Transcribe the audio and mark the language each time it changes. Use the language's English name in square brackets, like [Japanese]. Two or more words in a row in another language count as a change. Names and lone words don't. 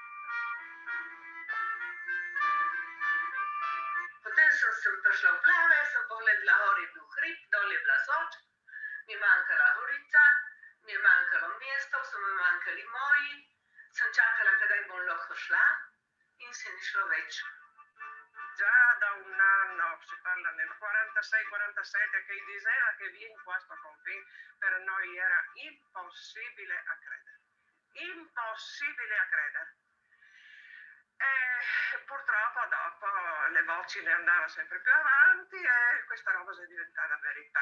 [Slovenian] Potem sem se prišla v plave, sem pogledala, gor je bil hrib, dol je bila Soč, mi je manjkala Gorica, mi je manjkalo mesto, so mi manjkali moji, sem čakala, kdaj bom lahko šla in se ni šlo več. [Italian] Già da un anno, si parla nel 46-47, che diceva che viene questo confine, per noi era impossibile a credere. Impossibile a credere. E purtroppo dopo le voci ne andavano sempre più avanti e questa roba si è diventata verità.